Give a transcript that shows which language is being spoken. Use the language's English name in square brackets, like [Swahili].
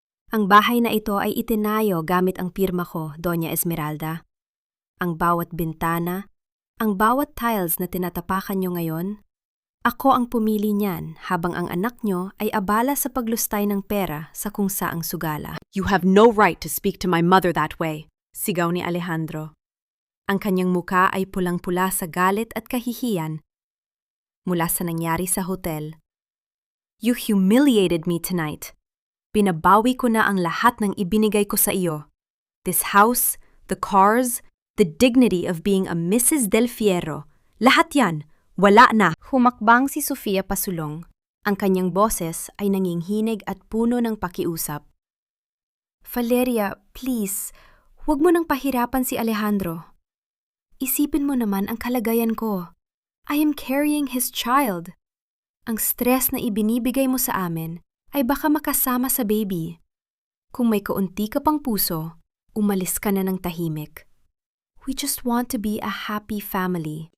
[Filipino] Ang bahay na ito ay itinayo gamit ang pirma ko, Doña Esmeralda. Ang bawat bintana, ang bawat tiles na tinatapakan nyo ngayon, ako ang pumili niyan habang ang anak nyo ay abala sa paglustay ng pera sa kung saang sugala. [English] You have no right to speak to my mother that way, [Filipino] sigaw ni Alejandro. Ang kanyang muka ay pulang-pula sa galit at kahihiyan mula sa nangyari sa hotel. [English] You humiliated me tonight. [Filipino] Binabawi ko na ang lahat ng ibinigay ko sa iyo. [English] This house, the cars, the dignity of being a Mrs. [Filipino] Del Fierro. Lahat yan, wala na. Humakbang si Sofia pasulong. Ang kanyang boses ay nanginghinig at puno ng pakiusap. Valeria, please, huwag mo nang pahirapan si Alejandro. Isipin mo naman ang kalagayan ko. [English] I am carrying his child. [Filipino] Ang stress na ibinibigay mo sa amin ay baka makasama sa baby. Kung may kaunti ka pang puso, umalis ka na ng tahimik. [English] We just want to be a happy family.